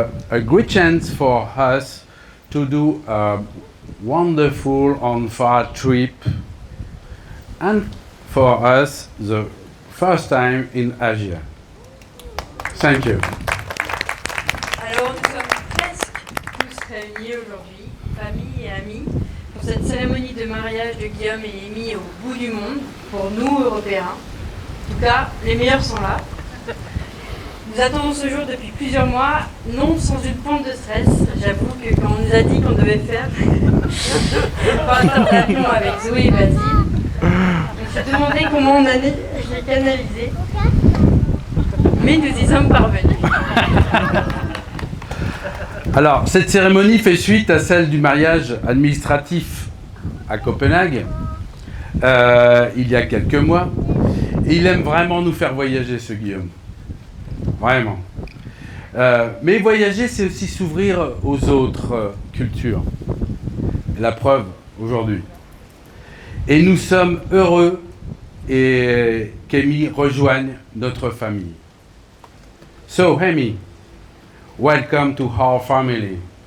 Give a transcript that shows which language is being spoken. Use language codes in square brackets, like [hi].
[en] A great chance for us to do a wonderful and far trip, and for us the first time in Asia. Thank you. [fr] Alors nous sommes presque tous réunis aujourd'hui, famille et amis, pour cette cérémonie de mariage de Guillaume et Amy au bout du monde, pour nous Européens. En tout cas, les meilleurs sont là. Nous attendons ce jour depuis plusieurs mois, non sans une pointe de stress. J'avoue que quand on nous a dit qu'on devait faire un avion avec Zoé et Basile, on s'est demandé comment on allait les canaliser. Mais nous y sommes parvenus. Alors, cette cérémonie fait suite à celle du mariage administratif à Copenhague, il y a quelques mois. Et il aime vraiment nous faire voyager, ce Guillaume. Vraiment. Mais voyager, c'est aussi s'ouvrir aux autres cultures. La preuve, aujourd'hui. Et nous sommes heureux qu'Amy rejoigne notre famille. [en] So, Amy, welcome to our family.